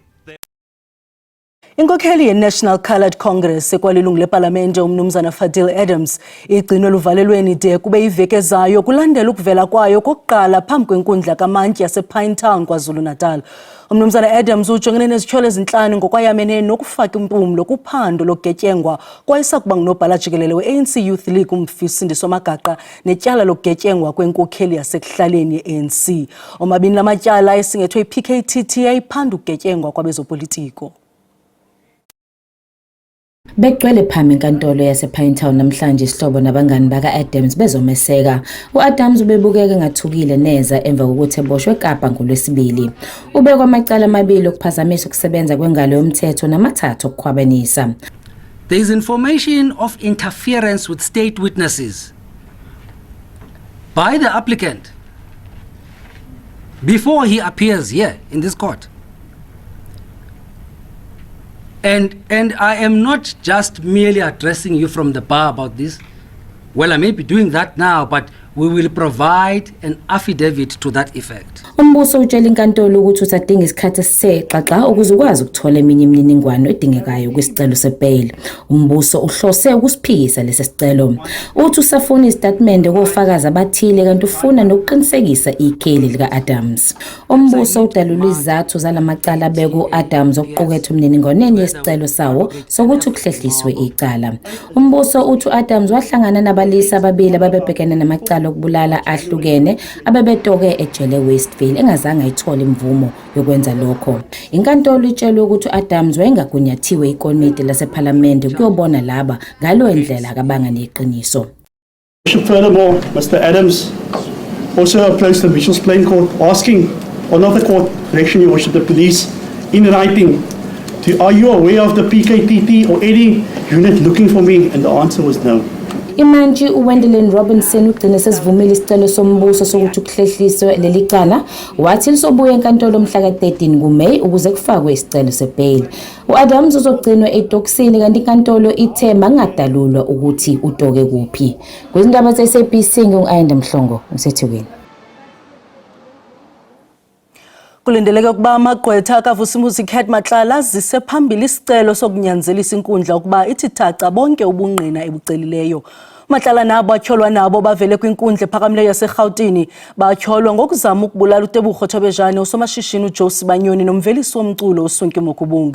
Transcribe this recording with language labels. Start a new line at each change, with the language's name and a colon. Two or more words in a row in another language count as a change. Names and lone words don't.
Xhosa: Inkokheli ye-National Coloured Congress ekwalilungu lepalamente umnumzana Fadil Adams igcinwe luvalelweni de kube iveki ezayo kulandela ukuvela kwayo kokuqala phambi kwenkundla kamantyi yasePinetown KwaZulu-Natal. Umnumzana Adams ujongene nezityholo ezintlanu ngokwayamene nokufaka impumlo kuphando lokugetyengwa kwayisakuba ngunobhala jikelele we-ANC Youth League uMfisindiswa Magaqa netyala lokugetyengwa kwenkokheli yasekuhlaleni ye-ANC. Omabini la matyala esingethwe i-PKTT yayiphanda ukugetyengwa kwabezopolitiko.
Zulu: Begcwele phambi enkantolo yasePinetown namhlanje isihlobo nabangani baka-Adams bezomeseka. U-Adams ubebukeka engathukile neza emva kokuthi eboshwe eKapa ngoLwesibili. Ubekwa amacala amabili okuphazamisa ukusebenza kwengalo yomthetho namathathu okukhwabanisa.
English: There is information of interference with state witnesses by the applicant before he appears here in this court. And I am not just merely addressing you from the bar about this. Well, I may be doing that now, but we will provide an affidavit to that effect.
Zulu: Umbuso utshela inkantolo ukuthi usadinga isikhathi esixaxa ukuze ukwazi ukuthola eminye imininingwane edingekayo kwisicelo sebail. Umbuso uhlose ukusiphikisa lesi sicelo. Uthi usafuna istatimende kofakazi abathile kanti ufuna nokuqinisekisa ikheli lika-Adams. Umbuso udalula izathu zalamacala abeka Adams okuqukethe imininingwane yesicelo sawo sokuthi kuhlehliswe icala. Umbuso uthi Adams wahlangana nabalisa ababili ababebhekene namacala okubulala ahlukene abebetoke ejele Westville engazange ayithola imvumo yokwenza lokho. Inkantolo itshelwe ukuthi Adams wayengagunyathiwe ikomiti lasePhalamende kuyobona laba ngalo endlela akabanga neqiniso.
English: Furthermore, Mr. Adams also approached the Mitchells Plain Court asking, or not the court, direction your worship, the police, in writing, are you aware of the PKTT or any unit looking for me? And the answer was no.
Zulu: Imantshi uWendell Robinson ugcine sesivumile isicelo sombuso sokuthi kuhlehliswe leli cala wathi lisobuya enkantolo mhla ka-13 kuMeyi ukuze kufakwe isicelo sebail. U-Adams uzogcinwa etokisini kanti inkantolo ithe mangadalulwa ukuthi utoke kuphi. Kwizindaba ze-SABC ngu-Ayanda Mhlongo useThekwini.
Xhosa: Kulindeleke ukuba amagqwetha akaVusimuzi Khet Matlala azise phambili isicelo sokunyanzelisa inkundla ukuba ithi thaca bonke ubungqina ebucelileyo. Matlala nabo atyholwa nabo bavele kwinkundla ephakamileyo yaseRhawutini batyholwa ngokuzama ukubulala uTebogo Thobejane, usomashishini uJoe Sibanyoni nomvelisi womculo uSonke Mokubunga.